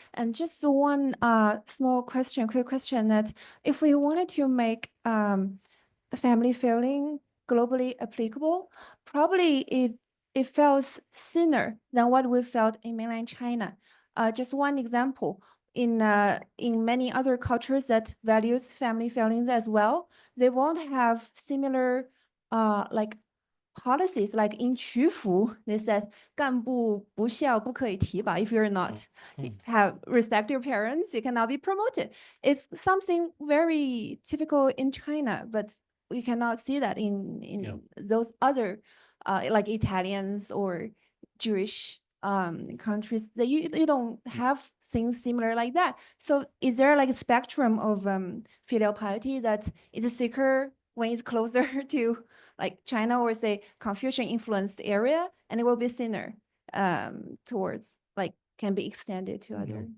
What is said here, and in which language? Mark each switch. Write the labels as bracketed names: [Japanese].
[English] And just one quick question, that if we wanted to make family feeling globally applicable, probably it feels thinner than what we felt in mainland China. Just one example, in many other cultures that values family feelings as well, they won't have similar like policies. Like in 曲服, they said [Chinese] 干部不孝不可以提拔. [English] If you're not have respect your parents, you cannot be promoted. It's something very typical in China, but we cannot see that in those other like Italians or Jewish countries. That you don't have things similar like that. So is there like a spectrum of filial piety that is thicker when it's closer to like China or say Confucian influenced area, and it will be thinner towards like can be extended to other?